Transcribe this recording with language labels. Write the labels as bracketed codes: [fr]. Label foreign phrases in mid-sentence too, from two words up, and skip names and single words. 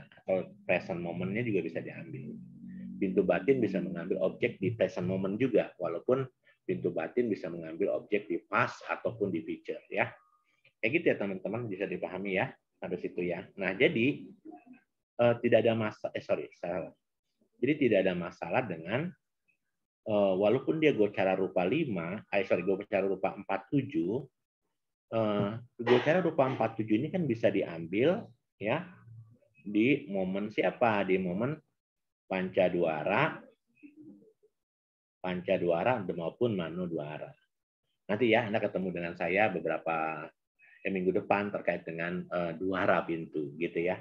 [id] Atau [en] present moment- [id] nya juga bisa diambil. Pintu batin bisa mengambil objek di [en] present moment [id] juga, walaupun pintu batin bisa mengambil objek di past ataupun di future ya. Kayak gitu ya teman-teman, bisa dipahami ya sampai situ ya. Nah jadi tidak ada masalah. Jadi tidak ada masalah dengan walaupun dia gocara rupa 5, gocara rupa 47, gocara rupa 47 ini kan bisa diambil ya di momen siapa? Di momen pancadwara maupun manodwara. Nanti ya Anda ketemu dengan saya beberapa minggu depan terkait dengan dwara pintu gitu ya.